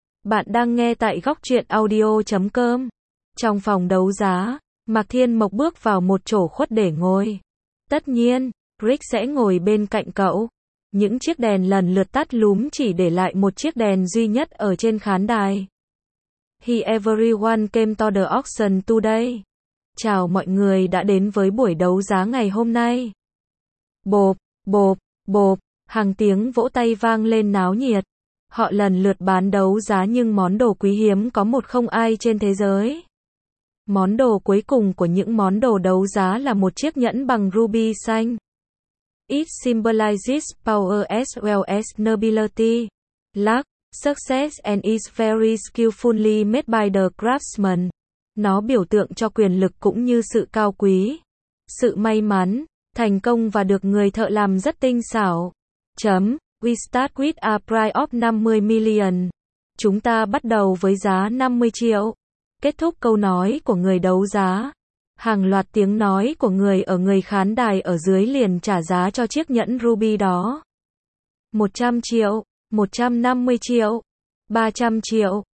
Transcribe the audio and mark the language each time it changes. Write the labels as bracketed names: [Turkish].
[Vietnamese] Bạn đang nghe tại góc truyện audio.com. Trong phòng đấu giá, Mạc Thiên Mộc bước vào một chỗ khuất để ngồi. Tất nhiên, Rick sẽ ngồi bên cạnh cậu. Những chiếc đèn lần lượt tắt lúm chỉ để lại một chiếc đèn duy nhất ở trên khán đài. [English] Hi everyone came to the auction today. [Vietnamese] Chào mọi người đã đến với buổi đấu giá ngày hôm nay. Bộp, bộp, bộp, hàng tiếng vỗ tay vang lên náo nhiệt. Họ lần lượt bán đấu giá những món đồ quý hiếm có một không ai trên thế giới. Món đồ cuối cùng của những món đồ đấu giá là một chiếc nhẫn bằng ruby xanh. [English] It symbolizes power as well as nobility, luck, success and is very skillfully made by the craftsman. [Vietnamese] Nó biểu tượng cho quyền lực cũng như sự cao quý, sự may mắn, thành công và được người thợ làm rất tinh xảo. [English] Chấm, we start with a price of 50 million. [Vietnamese] Chúng ta bắt đầu với giá 50 triệu. Kết thúc câu nói của người đấu giá. Hàng loạt tiếng nói của người khán đài ở dưới liền trả giá cho chiếc nhẫn ruby đó. 100 triệu, 150 triệu, 300 triệu.